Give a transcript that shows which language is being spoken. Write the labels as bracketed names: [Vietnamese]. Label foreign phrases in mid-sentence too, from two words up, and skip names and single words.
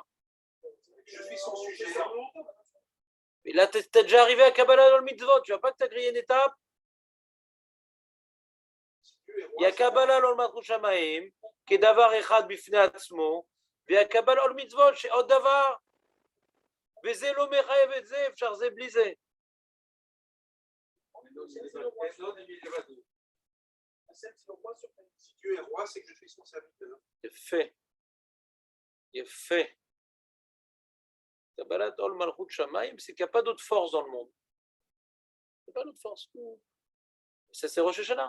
[French] Je suis son sujet. Mais là, tu es déjà arrivé à [Hebrew] קבלת עול מצוות. [French] Tu ne vas pas que tu as grillé une étape? Il y a [Hebrew] קבלת עול מלכות שמים, [French] qui est [Hebrew] דבר אחד בפני עצמו, [French] et il y a [Hebrew] קבלת עול מצוות שעוד דבר. וזה לא מחייב את זה, אפשר זה בלי זה. [French] Si Dieu est roi, c'est que je suis son serviteur. [Hebrew] יפה. יפה. קבלת עול מלכות שמים, [French] c'est qu'il n'y a pas d'autre force dans le monde. Il n'y a pas d'autre force. Ça, c'est Rosh Hashanah.